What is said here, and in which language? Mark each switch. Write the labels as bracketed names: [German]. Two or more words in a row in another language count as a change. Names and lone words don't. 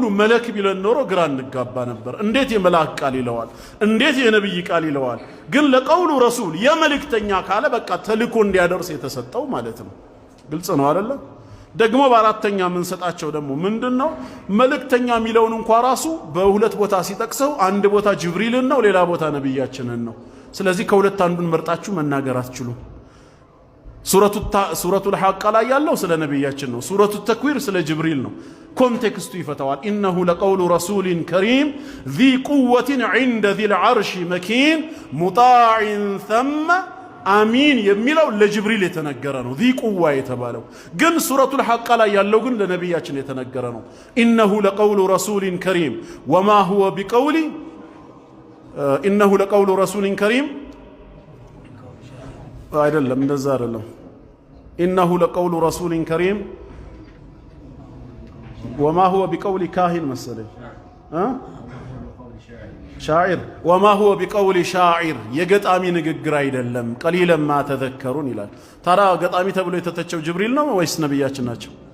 [Amharic] መለክ ቢለን ኖሮ ግራ እንጋባ ነበር እንዴት የመላክ ቃል ይለዋል እንዴት የነብይ ቃል ይለዋል ግን [Arabic] لقول رسول [Amharic] የመልእክተኛ ካለ በቃ ተልኮ እንዲያደርስ የተሰጠው ማለት ነው ግልጽ ነው አይደለ ደግሞ በአራተኛ ምን ሰጣቸው ደግሞ ምንድነው መልእክተኛ ሚለውን እንኳን ራሱ በሁለት ቦታ ሲጠቅሰው አንድ ቦታ ጅብሪልን ነው ሌላ ቦታ ነብያችንን ነው ስለዚህ ከሁለት አንዱን መርጣችሁ መናገር አትችሉም ሱረቱል ሐቅ ላይ ያለው ስለ ነብያችን ነው ሱረቱ ተክዊር ስለ ጅብሪል ነው ኮንቴክስቱ ይፈታዋል [Arabic] إنه لقول رسول كريم ذي قوة عند ذي العرش مكين مطاع ثم [Amharic] አሚን የሚለው ለጅብሪል የተነገረ ነው [Arabic] ذي قوة [Amharic] የተባለው ግን ሱረቱል ሐቅ ላይ ያለው ግን ለነብያችን የተነገረ ነው [Arabic] إنه لقول رسول كريم وما هو بقول إنه لقول رسول كريم [Amharic] አይደለም፣ እንደዛ አይደለም። [Arabic] إنه لقول رسول كريم وما هو بقول كاهن [Amharic] መሰለኝ [Arabic] شاعر وما هو بقول شاعر [Amharic] የገጣሚ ንግግር አይደለም። [Arabic] قليلا ما تذكرون [Amharic] ይላል። ታዲያ ገጣሚ ተብሎ የተተቸው ጅብሪል ነው ወይስ ነቢያችን ናቸው?